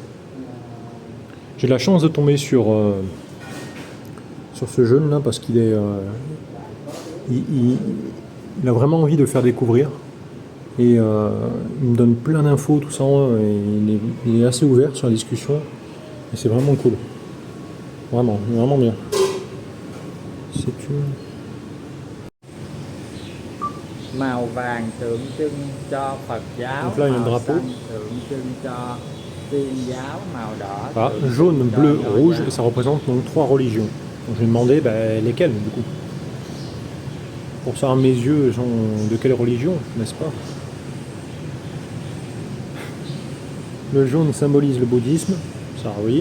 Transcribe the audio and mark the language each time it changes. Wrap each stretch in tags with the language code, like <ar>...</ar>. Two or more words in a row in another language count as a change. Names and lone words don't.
<fr>J'ai la chance de tomber sur ce jeune là parce qu'il est, il a vraiment envie de faire découvrir. Et il me donne plein d'infos, tout ça, et il est assez ouvert sur la discussion. Et c'est vraiment cool. Vraiment, vraiment bien. C'est une...</fr> <vi>Màu vàng tượng trưng cho Phật giáo,</vi> <fr>Donc là, il y a un</fr> <vi>màu</vi> <fr>drapeau.</fr> <vi>xanh tượng trưng cho Thiên giáo, màu đỏ.</vi> <fr>Ah, jaune, bleu, rouge, et ça représente donc 3 religions. Donc je lui ai demandé lesquelles du coup. Pour savoir mes yeux sont de quelle religion, n'est-ce pas? Le jaune symbolise le bouddhisme, ça oui.</fr>